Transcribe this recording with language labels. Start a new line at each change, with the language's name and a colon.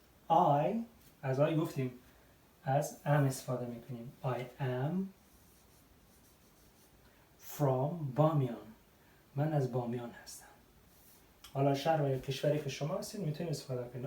Persian: I از I گفتیم از am استفاده میکنیم.
English: I am from Bamiyan.
Persian: من از بامیان هستم. حالا شهر و کشوری که شما هستید میتونید استفاده کنید.